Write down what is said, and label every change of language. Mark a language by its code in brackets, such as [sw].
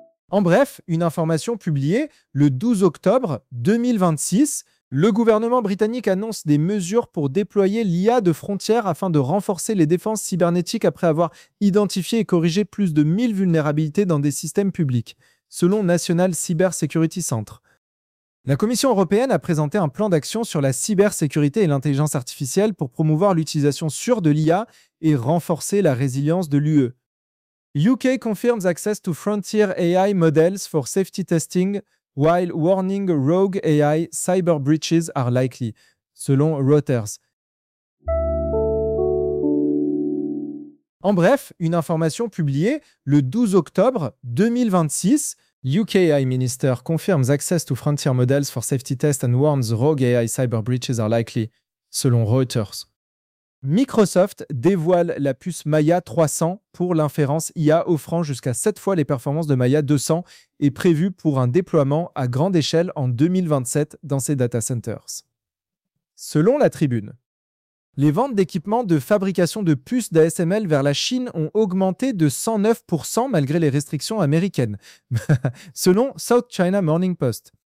[fr] En bref, une information publiée le 12 octobre 2026, le gouvernement britannique annonce des mesures pour déployer l'IA de frontières afin de renforcer les défenses cybernétiques après avoir identifié et corrigé plus de 1000 vulnérabilités dans des systèmes publics, selon National Cyber Security Centre. La Commission européenne a présenté un plan d'action sur la cybersécurité et l'intelligence artificielle pour promouvoir l'utilisation sûre de l'IA et renforcer la résilience de l'UE. [en] UK confirms access to frontier AI models for safety testing while warning rogue AI cyber breaches are likely, [fr] selon [en] Reuters. [fr] En bref, une information publiée le 12 octobre 2026. [en] UK AI Minister confirms access to frontier models for safety tests and warns rogue AI cyber breaches are likely, [fr] selon [en] Reuters. [fr] Microsoft dévoile la puce Maya 300 pour l'inférence IA, offrant jusqu'à 7 fois les performances de Maya 200 et prévue pour un déploiement à grande échelle en 2027 dans ses data centers. Selon la Tribune, Les ventes d'équipements de fabrication de puces d'ASML vers la Chine ont augmenté de 109% malgré les restrictions américaines, selon South China Morning Post.